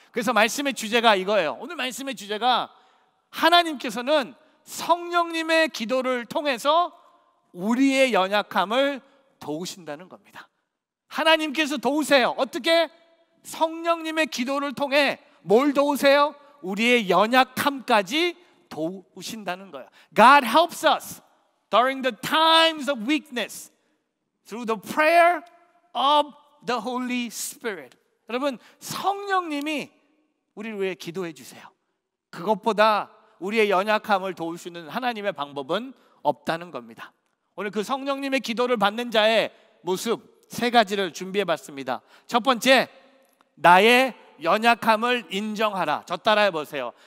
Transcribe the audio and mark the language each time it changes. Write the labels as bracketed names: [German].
[Korean] 그래서 말씀의 주제가 이거예요. 오늘 말씀의 주제가 하나님께서는 성령님의 기도를 통해서 우리의 연약함을 도우신다는 겁니다. 하나님께서 도우세요. 어떻게? 성령님의 기도를 통해 뭘 도우세요? 우리의 연약함까지 도우신다는 거예요. [English] God helps us during the times of weakness through the prayer of the Holy Spirit. [Korean] 여러분, 성령님이 우리를 위해 기도해 주세요. 그것보다 우리의 연약함을 도울 수 있는 하나님의 방법은 없다는 겁니다. 오늘 그 성령님의 기도를 받는 자의 모습 3가지를 준비해 봤습니다. 첫 번째, 나의 연약함을 인정하라. 저 따라해 보세요.